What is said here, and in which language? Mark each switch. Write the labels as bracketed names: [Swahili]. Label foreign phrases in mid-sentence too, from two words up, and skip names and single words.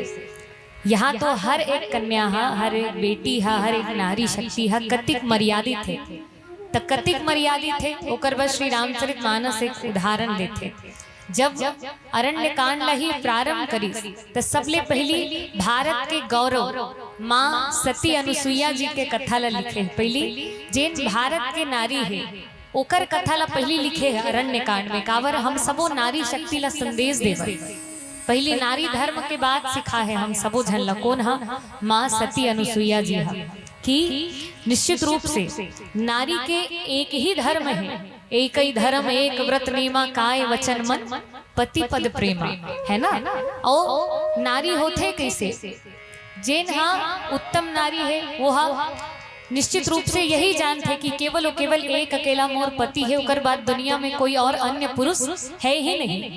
[Chhattisgarhi] यहाँ तो हर एक कन्या हर एक बेटी हर एक नारी शक्ति कतिक मर्यादित है तो कतिक मर्यादित है। ओकर बाद श्री रामचरित मानस एक उदाहरण देते। जब अरण्य कांड ही प्रारंभ करी तो सबले पहली भारत के गौरव माँ सती अनुसुईया जी के कथा ला लिखे। पहली जेन भारत के नारी है ओकर कथा ला पहली लिखे है अरण्य कांड में। कावर हम सबो नारी शक्ति ला संदेश देवे। पहली नारी धर्म के बाद सिखा है हम सबो झन ला कौन माँ सती अनुसुईया जी कि निश्चित रूप से नारी के एक ही धर्म है, एक ही धर्म [Awadhi] एक व्रत नेमा काय वचन मन पति पद प्रेमा [Chhattisgarhi] है ना। और नारी होते कैसे जेन उत्तम नारी है वो निश्चित रूप से यही जानते कि केवल और केवल एक अकेला मोर पति है, उकर बाद दुनिया में कोई और अन्य पुरुष है ही नहीं।